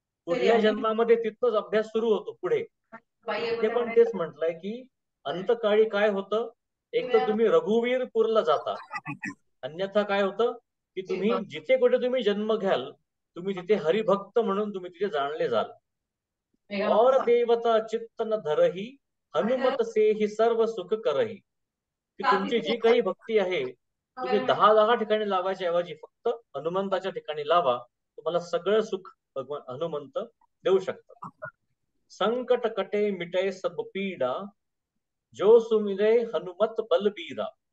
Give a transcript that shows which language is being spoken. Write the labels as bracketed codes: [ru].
[mr] पुढल्या जन्मामध्ये तिथंच अभ्यास सुरू होतो पुढे. इथे पण तेच म्हटलंय की अंतकाळी काय होतं? एक तर तुम्ही रघुवीरपूरला जाता, अन्यथा काय होतं की तुम्ही जिथे कुठे तुम्ही जन्म घ्याल तुम्ही तिथे हरिभक्त म्हणून तुम्ही तिथे जाणले जाल. [awa] और देवता चित्त न धरही, हनुमत से ही सर्व सुख करही. [mr] की तुमची जी काही भक्ती आहे तुम्ही 10 ठिकाणी लावायच्या ऐवजी फक्त हनुमंताच्या ठिकाणी लावा, तुम्हाला सगळं सुख भगवान हनुमंत देऊ शकतात. [awa] संकट कटे मिटे सब पीडा, जो सुमिरे हनुमत बलबीरा.